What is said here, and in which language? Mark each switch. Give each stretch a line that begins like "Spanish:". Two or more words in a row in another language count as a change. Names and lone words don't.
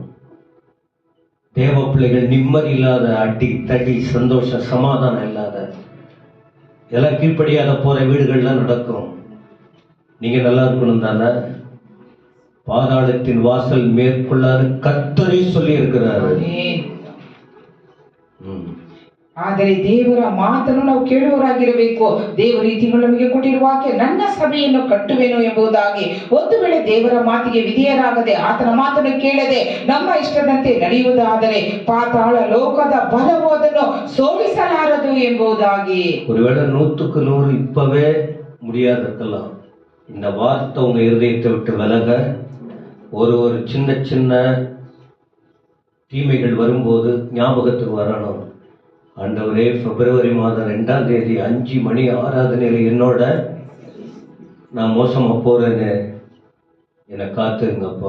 Tamil: தேவ பிள்ளைகள் நிம்மதி இல்லாத, அடி தடி, சந்தோஷம், சமாதானம் இல்லாத, எல்லாம் கீழ்ப்படியாத போற வீடுகள்லாம் நடக்கும். நீங்க நல்லா இருக்கணும் தானே? பாதாளத்தின் வாசல் மேற்கொள்ளாது கர்த்தரே சொல்லி இருக்கிறாரு.
Kannada: ಆದರೆ ದೇವರ ಮಾತನ್ನು ನಾವು ಕೇಳುವವರಾಗಿರಬೇಕು. ದೇವರು ಈ ತಿಂಗಳು ನಮಗೆ ಕೊಟ್ಟಿರುವ ವಾಕ್ಯ, ನನ್ನ ಸಭೆಯನ್ನು ಕಟ್ಟುವೆನು ಎಂಬುದಾಗಿ. ಒಂದು ವೇಳೆ ದೇವರ ಮಾತಿಗೆ ವಿಧೇಯರಾಗದೆ ಆತನ ಮಾತನ್ನು ಕೇಳದೆ ನಮ್ಮ ಇಷ್ಟದಂತೆ ನಡೆಯುವುದಾದರೆ ಪಾತಾಳ ಲೋಕದ ಬಲವು ಅದನ್ನು ಸೋಲಿಸಲಾರದು ಎಂಬುದಾಗಿ.
Tamil: ஒருவேளை 100க்கு 100 இப்பவே முடியாது இருக்கலாம். இந்த வார்த்தை உங்க இருதயத்தை விட்டு விலக ஒரு சின்ன சின்ன தீமைகள் வரும்போது ஞாபகத்துக்கு வரணும். ஆண்டவரே, பிப்ரவரி மாதம் 2ஆம் தேதி 5 மணி ஆராதனையில் என்னோட நான் மோசமா போறேன்னு என்னை காத்துங்கப்பா.